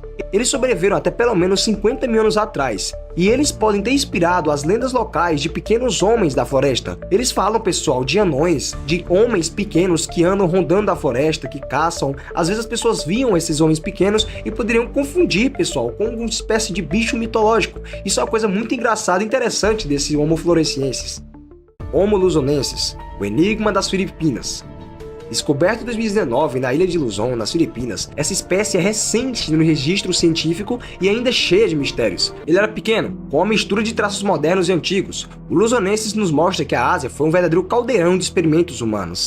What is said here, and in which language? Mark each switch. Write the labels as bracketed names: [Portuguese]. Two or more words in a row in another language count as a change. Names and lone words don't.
[Portuguese] Eles sobreviveram até pelo menos 50 mil anos atrás, e eles podem ter inspirado as lendas locais de pequenos homens da floresta. Eles falam, pessoal, de anões, de homens pequenos que andam rondando a floresta, que caçam. Às vezes as pessoas viam esses homens pequenos e poderiam confundir, pessoal, com uma espécie de bicho mitológico. Isso é uma coisa muito engraçada e interessante desse Homo floresiensis. Homo luzonensis, o enigma das Filipinas. Descoberto em 2019 na ilha de Luzon, nas Filipinas, essa espécie é recente no registro científico e ainda cheia de mistérios. Ele era pequeno, com uma mistura de traços modernos e antigos. O luzonensis nos mostra que a Ásia foi um verdadeiro caldeirão de experimentos humanos.